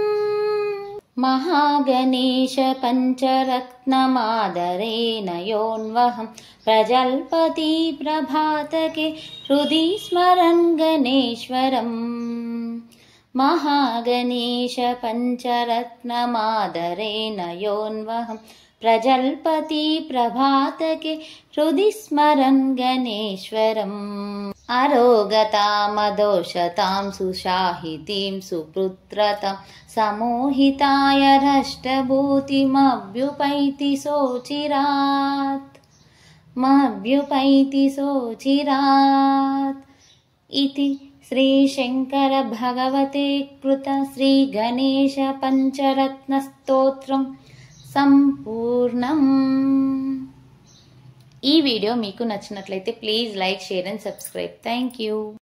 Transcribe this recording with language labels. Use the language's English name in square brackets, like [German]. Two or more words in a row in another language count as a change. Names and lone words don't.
[Sanskrit] మహాగణేశ పంచరత్నమాదరేణ యోన్వహం ప్రజల్పతి ప్రభాతకే హృది స్మరన్ గణేశ్వరం. మహాగణేశ పంచరత్నమాదరేణ యోన్వహం ప్రజల్పతి ప్రభాతకే హృది స్మరన్ గణేశ్వరం. अरोगतामदोषतां सुशाहितीं सुपुत्रतां समोहिताय हृष्टभूतिमभ्युपैति सोचिरात् इति श्रीशंकर भगवते कृत श्री गणेश पंचरत्न स्तोत्रम సంపూర్ణం। [Telugu] ఈ వీడియో మీకు నచ్చినట్లయితే [English] please like, share and subscribe. thank you.